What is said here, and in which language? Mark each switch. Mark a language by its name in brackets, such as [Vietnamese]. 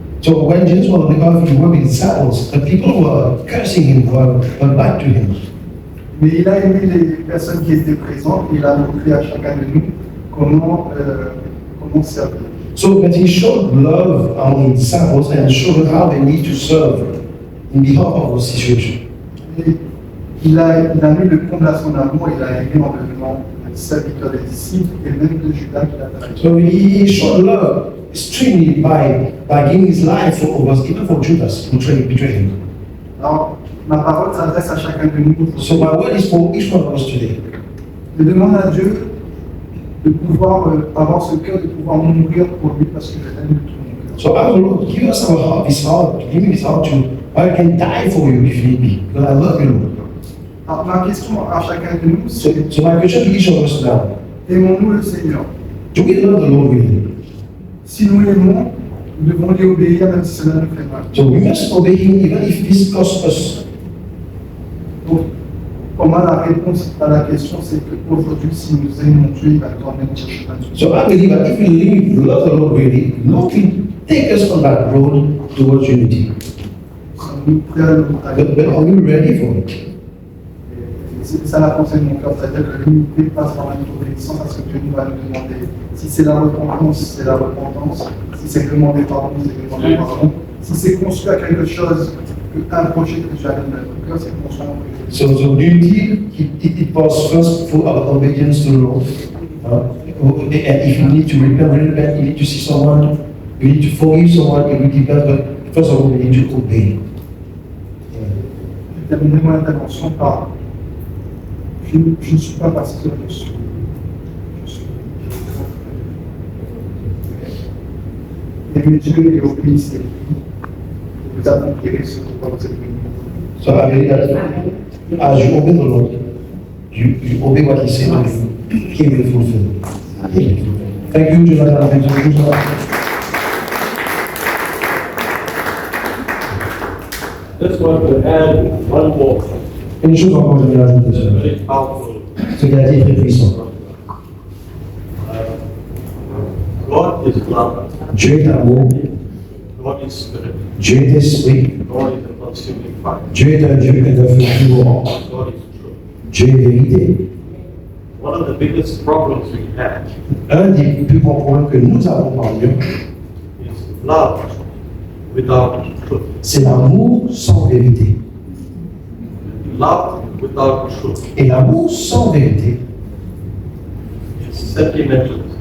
[English] So when Jesus was on the earth, he worked with disciples, the people were cursing him, were back to him. [French] Mais il a aimé les personnes qui étaient présentes et il a montré à chacun de nous comment servir. [English] So but he showed love among his disciples and showed how they need to serve in behalf of the situation. [French] Et il a mis le comble à son amour, il a aimé en devenant serviteur des disciples et même de Judas qui l'a trahi. [English] So he showed love extremely by giving his life for us, even for Judas, who betrayed him. [French] Alors, ma parole s'adresse à chacun de nous. [English] So my word is for each one of us today. [French] Je demande à Dieu de pouvoir avoir ce cœur, de pouvoir mourir pour lui parce que je l'aime de tout mon cœur. [English] So I will Lord, give us our heart, his heart, give me his heart to, I can die for you if need be, because I love you, Lord. [French] Alors, ma question à chacun de nous, c'est [English] So my question to each of us now, [French] aimons-nous le Seigneur? [English] do we love the Lord really? [French] Si nous l'aimons, nous devons lui obéir même si cela nous fait mal. [English] So we must obey him even if this costs us. [French] Donc, pour moi, la réponse à la question, c'est qu'aujourd'hui, si nous aimons Dieu, il va nous emmener sur le chemin de Dieu. [English] So I believe that if we really love the Lord really, Lord will take us on that road towards unity. [French] Sommes-nous prêts à nous [English] But are we ready for it? [French] C'est ça la pensée de mon cœur, c'est-à-dire que l'unité passe par l'obéissance à ce que Dieu nous va nous demander. Si c'est la repentance, c'est la repentance. Si c'est demander pardon, c'est demander pardon. Si c'est construire quelque chose, un projet que Dieu a donné à notre cœur, c'est construire un projet. [English] So unity, it was first for our obedience to the Lord. And if you need to repent, you need to see someone, you need to forgive someone, it will depend, but first of all, we need to obey. [French] Je terminerai mon intervention par je ne suis pas pasteur, je suis. Aimez Dieu et obéissez. Vous accomplirez ce que vous êtes venu. [English] So I believe that as you obey the Lord, you obey what He said to you, He will fulfill. Thank you, Jonathan. Thank you, Jonathan. Just want to add one more. [French] Une chose encore, je vais rajouter ça. [English] Very powerful. [French] Ce qu'il a dit est très puissant. [English] God is love. [French] Dieu est amour. [English] Holy Spirit. [French] Dieu est esprit. [English] God is a consuming fire. [French] Dieu est un Dieu qui est un feu vivant. [English] God is truth. [French] Dieu est vérité. [English] One of the biggest problems we have [French] Un des plus grands problèmes que nous avons parmi nous, [English] is love without truth. [French] c'est l'amour sans vérité. [English] Love without truth [French] Et l'amour sans vérité, [English] is sentimentalism.